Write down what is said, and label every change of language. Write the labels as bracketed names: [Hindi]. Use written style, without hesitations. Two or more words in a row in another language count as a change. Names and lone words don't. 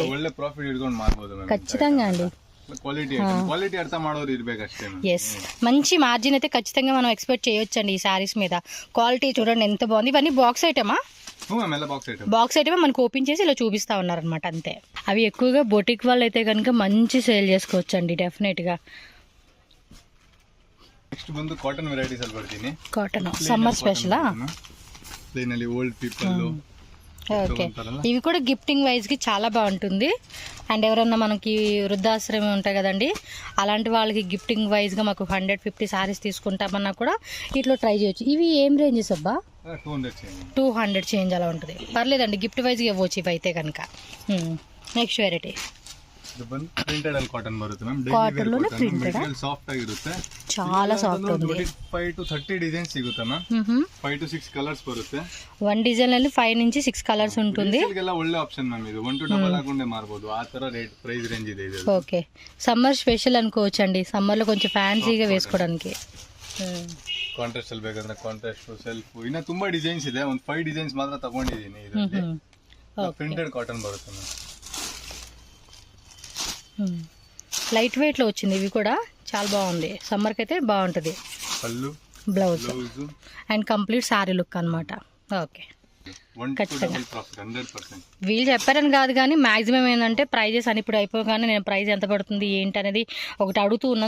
[Telugu] ఖచ్చితంగా అండి, ఎస్ మంచి మార్జిన్ అయితే ఖచ్చితంగా మనం ఎక్స్పెక్ట్ చేయొచ్చండి ఈ శారీస్ మీద. క్వాలిటీ చూడండి ఎంత బాగుంది. ఇవన్నీ బాక్స్ ఐటమా? బాక్స్ ఐటమే మనకు ఓపెన్ చేసి ఇలా చూపిస్తా ఉన్నారనమాట అంతే. అవి ఎక్కువగా బొటిక్ వాళ్ళు అయితే కనుక మంచి సేల్ చేసుకోవచ్చు అండి డెఫినెట్ గా. [Kannada] ನೆಕ್ಸ್ಟ್ ಬಂದು [English] cotton varieties [Kannada] ಅಲ್ಲಿ ಬರ್ತೀನಿ. [English] cotton summer special? ಪ್ಲೇನ್ ಅಲ್ಲಿ old people. [Telugu] ఓకే, ఇవి కూడా [English] gifting wise [Telugu] చాలా బాగుంటుంది. అండ్ ఎవరన్నా మనకి వృద్ధాశ్రమం ఉంటాయి కదండి, అలాంటి వాళ్ళకి [English] gifting wise [Telugu] మాకు 150 శారీస్ తీసుకుంటామన్నా కూడా ఇట్లా ట్రై చేయొచ్చు. ఇవి ఏం రేంజెస్ అబ్బా? 200 చేంజ్ అలా ఉంటుంది. పర్లేదండి, [English] gift wise [Telugu] ఇవ్వచ్చు ఇవి అయితే కనుక. [English] next variety [Kannada] ಪ್ರಿಂಟೆಡ್ ಅಲ್ಲಿ ಕಾಟನ್ ಬರುತ್ತೆ ಮ್ಯಾಮ್. ಕಾಟನ್ ಲೋನೆ ಪ್ರಿಂಟೆಡ್ ಸಾಫ್ಟ್ ಆಗಿರುತ್ತೆ, [Telugu] చాలా ಸಾಫ್ಟ್ ఉంది. [Kannada] 25 to 30 ಡಿಸೈನ್ಸ್ ಸಿಗುತ್ತೆ ಮ್ಯಾಮ್. 5 to 6 ಕಲರ್ಸ್ ಬರುತ್ತೆ. [English] one design [Telugu] ಅಲ್ಲಿ 5 నుంచి 6 కలర్స్ ఉంటుంది. [Kannada] ಇದೆಲ್ಲ ಒಳ್ಳೆ ಆಪ್ಷನ್ ಮ್ಯಾಮ್. ಇದು 1 to ಡಬಲ್ ಹಾಕೊಂಡೆ ಮಾರಬಹುದು, ಆ ತರ [English] rate price range [Kannada] ಇದೆ ಇದು. [Telugu] ఓకే, [English] summer special [Telugu] అనుకోవచ్చు అండి. సమ్మర్ లో కొంచెం ఫ్యాన్సీగా వేసుకోవడానికి. [Kannada] ಕಾಂಟ್ರಾಸ್ಟ್ ಅಲ್ಲಿ ಬೇಕಂದ್ರೆ [English] contrast, self, [Kannada] ಇನ್ನ ತುಂಬಾ ಡಿಸೈನ್ಸ್ ಇದೆ. ಒಂದು 5 ಡಿಸೈನ್ಸ್ ಮಾತ್ರ ತಗೊಂಡಿದ್ದೀನಿ ಇದರಲ್ಲಿ. [English] printed cotton [Kannada] ಬರುತ್ತೆ ಮ್ಯಾಮ್. [English] light weight [Telugu] లో వచ్చింది, ఇవి కూడా చాలా బాగుంది. సమ్మర్ కి అయితే బాగుంటది. పళ్ళు, [English] blouse and complete saree look [Telugu] అన్నమాట. ఓకే, ఖచ్చితంగా వీళ్ళు చెప్పారని కాదు కానీ మాక్సిమం ఏంటంటే ప్రైజెస్ అని ఇప్పుడు అయిపోగానే నేను ప్రైస్ ఎంత పడుతుంది ఏంటి అనేది ఒకటి అడుగుతూ ఉన్నాను.